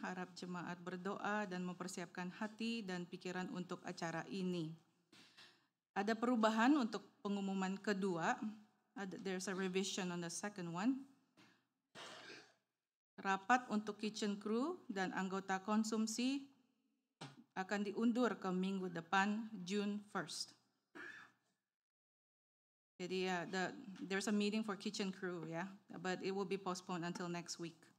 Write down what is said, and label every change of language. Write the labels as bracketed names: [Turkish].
[Indonesian] Harap jemaat berdoa dan mempersiapkan hati dan pikiran untuk acara ini. Ada perubahan untuk pengumuman kedua. [English] There's a revision on the second one. [Indonesian] Rapat untuk kitchen crew dan anggota konsumsi akan diundur ke minggu depan, June 1st. [English] Jadi there's a meeting for kitchen crew, but it will be postponed until next week.